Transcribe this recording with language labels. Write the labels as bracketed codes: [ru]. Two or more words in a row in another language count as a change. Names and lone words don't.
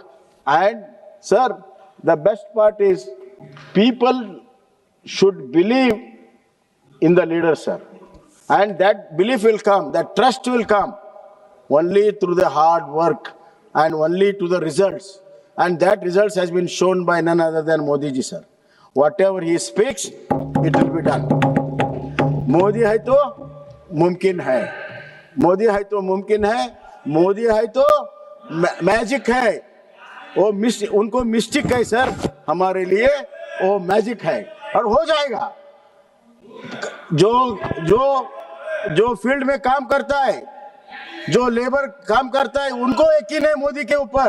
[en] And, sir, the best part is people should believe in the leader, sir. And that belief will come, that trust will come only through the hard work and only to the results. And that results has been shown by none other than Modi ji, sir. Whatever he speaks, it will be done. [hi] मोदी है तो मुमकिन है. मोदी है तो मुमकिन है। मोदी है तो मैजिक है, वो उनको मिस्टिक है, सर. हमारे लिए वो मैजिक है और हो जाएगा. जो फील्ड में काम करता है, जो लेबर काम करता है, उनको यकीन है मोदी के ऊपर.